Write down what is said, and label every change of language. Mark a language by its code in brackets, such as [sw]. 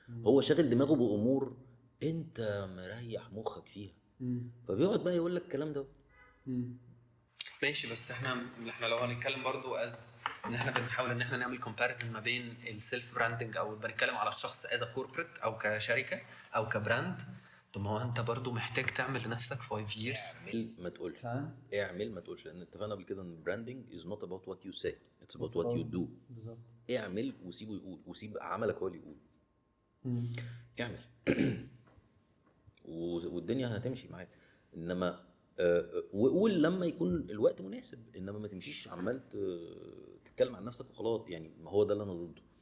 [ar] هو شاغل دماغه بامور انت مريح مخك فيها، فبيقعد بقى يقول لك الكلام ده. ماشي. بس احنا لو هنتكلم برضو ان احنا بنحاول ان احنا نعمل كومباريزن ما بين السيلف براندنج او بنتكلم على الشخص [en] as corporate [ar] او كشركه او كبراند. طب ما هو انت برضو محتاج تعمل لنفسك 5 years. اعمل ما تقولش، لان اتفقنا قبل كده ان البراندنج [en] is not about what you say, it's about what you do. [ar] اعمل وسيبه يقول، وسيب عملك هو اللي يقول. اعمل والدنيا هتمشي معاك. انما وقول لما يكون الوقت مناسب، انما ما تمشيش عمال تتكلم عن نفسك وخلاص. يعني ما هو ده اللي انا ضده.